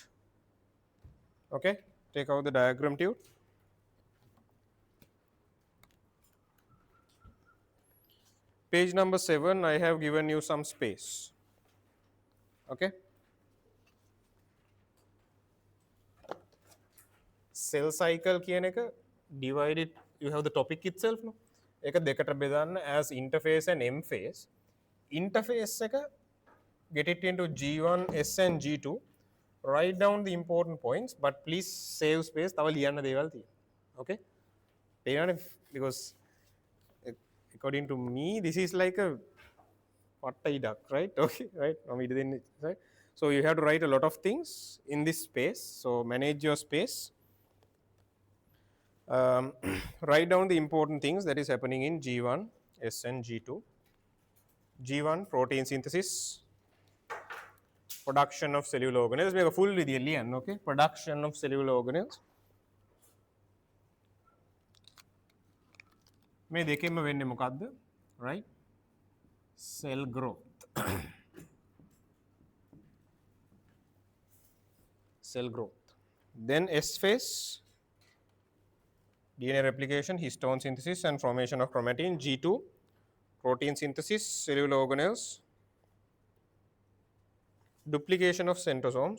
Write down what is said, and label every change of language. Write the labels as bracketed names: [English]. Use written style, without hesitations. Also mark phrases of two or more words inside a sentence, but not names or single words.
[English] Okay, take out the diagram tute. Page number 7, I have given you some space. Okay. Cell cycle [Sinhala] කියන එක [English] divided, you have the topic itself, no? [Sinhala] ඒක දෙකට බෙදන්න [English] as interphase and M phase. Interphase එක, get it into G1, S and G2. Write down the important points, but please save space. [Sinhala] තව ලියන්න දේවල් තියෙනවා. [English] Okay? Because according to me, this is like a pattai duck, right? Okay, right? Right? So you have to write a lot of things in this space. So manage your space. Write down the important things that is happening in G1, S and G2. G1, protein synthesis, production of cellular organelles. Make a full video, okay? Production of cellular organelles. [Sinhala] මේ දෙකෙන්ම වෙන්නේ මොකද්ද? [English] Right? Cell growth. Cell growth. Then S phase, DNA replication, histone synthesis and formation of chromatin. G2, protein synthesis, cellular organelles, duplication of centrosomes.